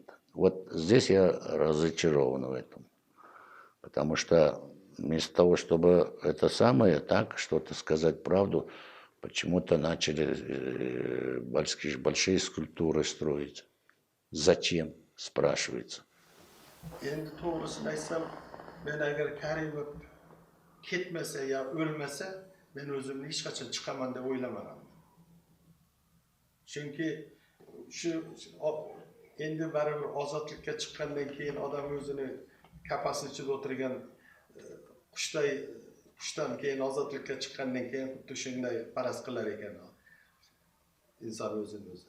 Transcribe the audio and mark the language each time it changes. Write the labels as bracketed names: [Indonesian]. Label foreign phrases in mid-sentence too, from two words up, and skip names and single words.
[Russian] Вот здесь я разочарован в этом. Потому что вместо того, чтобы это самое, так, что-то сказать правду, почему-то начали большие скульптуры строить. Зачем, спрашивается. [Uzbek] Endi to'g'risini aytsam, men agar Karimov ketmasa yo o'lmasa, men o'zimni hech qachon chiqaman deb o'ylamadim. Chunki shu endi baribir ozodlikka chiqqandan keyin odam o'zini kapasi ichida o'tirgan qushdan keyin ozodlikka chiqqandan keyin xuddi shunday faraz qilar ekan inson o'zini o'zi.